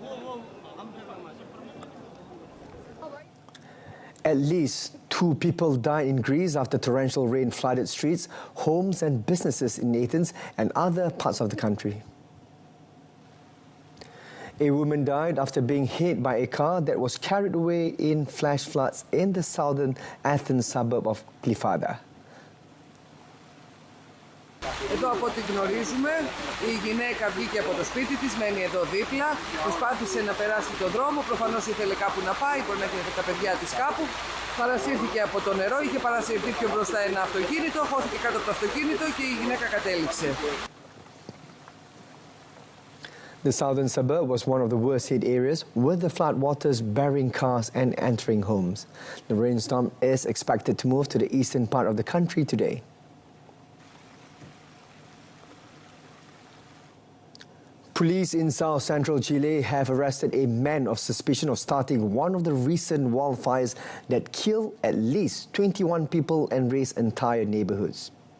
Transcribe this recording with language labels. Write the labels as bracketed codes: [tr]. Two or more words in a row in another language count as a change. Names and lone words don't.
[en] At least 2 people died in Greece after torrential rain flooded streets, homes and businesses in Athens and other parts of the country. A woman died after being hit by a car that was carried away in flash floods in the southern Athens suburb of Glyfada. [el] Εδώ από ό,τι γνωρίζουμε, η γυναίκα βγήκε από το σπίτι της, μένει εδώ δίπλα, προσπάθησε να περάσει τον δρόμο, προφανώς ήθελε κάπου να πάει, μπορεί να έχει τα παιδιά της κάπου. Παρασύρθηκε από το νερό, είχε παρασυρθεί πιο μπροστά ένα αυτοκίνητο, χώθηκε κάτω από το αυτοκίνητο και η γυναίκα κατέληξε. [en] The southern suburb was one of the worst hit areas, with the floodwaters burying cars and entering homes. The rainstorm is expected to move to the eastern part of the country today. Police in south central Chile have arrested a man of suspicion of starting one of the recent wildfires that killed at least 21 people and razed entire neighborhoods.